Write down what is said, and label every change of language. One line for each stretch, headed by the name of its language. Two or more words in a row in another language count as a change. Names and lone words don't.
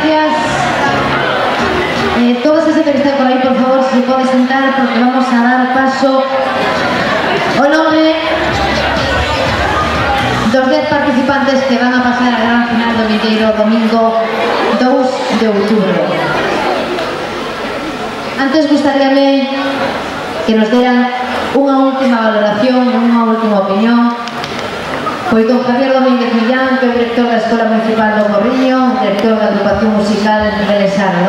Spanish: gracias. Todos esos que están por ahí, por favor, si se pueden sentar, porque vamos a dar paso
Galician: ao nome dos 10 participantes que van a pasar a gran final do vindeiro domingo 2 de outubro. Antes gustaríame que nos deran unha última valoración, unha última opinión, pois don Javier Domínguez Millán, que é o director da Escola Municipal do Porriño, director da Agrupación Musical Belesana.